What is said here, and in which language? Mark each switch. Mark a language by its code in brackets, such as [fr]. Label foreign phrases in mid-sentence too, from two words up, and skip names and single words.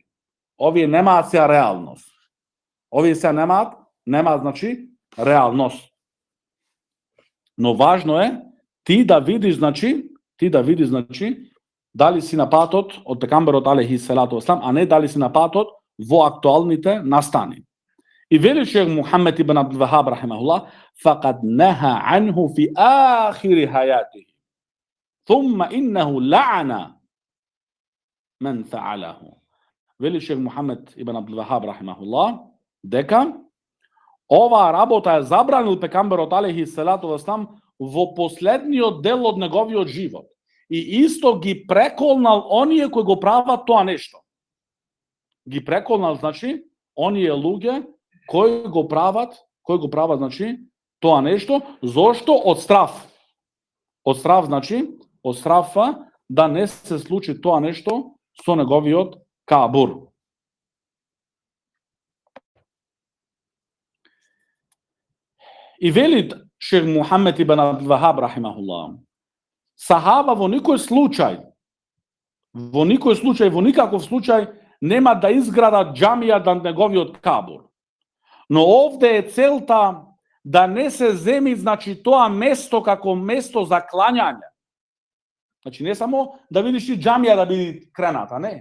[mk] Овие немаат сега реалност. Овие сега немаат значи реалност. Но важно е ти да видиш значи дали си на патот од пекамберот [ar] عليه الصلاة والسلام, [mk] а не дали си на патот во актуалните настани. И вели шех Мухаммед ибн Абдул Вахаб рахимахуллах, [ar] فقد نهى عنه في آخر حياته. ثم إنه لعن من فعله. [mk] Вели шех Мухаммед ибн Абдул Вахаб рахимахуллах, дека ова работа е забранил пекамберот [ar] عليه الصلاة والسلام [mk] во последниот дел од неговиот живот. И исто ги преколнал оние кои го прават тоа нешто. Ги преколнал, значи, оние луѓе кои го прават, значи, тоа нешто, зошто од страв. Од страв, значи, од страфа да не се случи тоа нешто со неговиот кабур. И вели шех Мухаммед ибн Абдул Вахаб рахимахуллах, сахаба во никој случај, во никаков случај нема да изградат џамија на неговиот кабур. Но овде е целта да не се земи, значи, тоа место како место за клањање. Значи, не само да видиш и џамија да биде крената, не.